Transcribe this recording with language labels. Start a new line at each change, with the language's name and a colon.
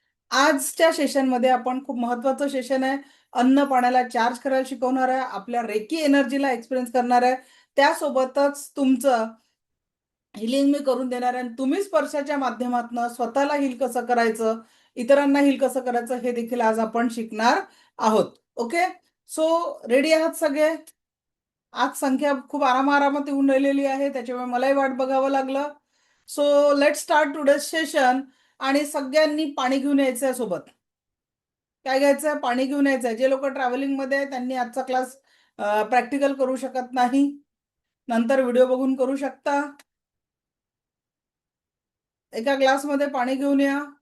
Marathi: आजच्या सेशन मध्ये आपण खूप महत्वाचं सेशन आहे. अन्न पाण्याला चार्ज करायला शिकवणार आहे, आपल्या रेकी एनर्जीला एक्सपिरियन्स करणार आहे, त्यासोबतच तुमचं हिलिंग मी करून देणार आहे आणि तुम्ही स्पर्शाच्या माध्यमातून स्वतःला हील कसं करायचं, इतरांना हील कसं करायचं हे देखील आज आपण शिकणार आहोत. ओके, सो रेडी आहात सगळे? आज संख्या खूप आरामात येऊन राहिलेली आहे, त्याच्यामुळे मलाही वाट बघावं लागलं.
English: So let start today session.
Marathi: आणि सगळ्यांनी पाणी घेऊन यायचं आहे सोबत. काय घ्यायचं आहे? पाणी घेऊन यायचं आहे. जे लोक ट्रॅव्हलिंग मध्ये आहे त्यांनी आजचा क्लास प्रॅक्टिकल करू शकत नाही, नंतर व्हिडिओ बघून करू शकता. एका ग्लासमध्ये पाणी घेऊन या.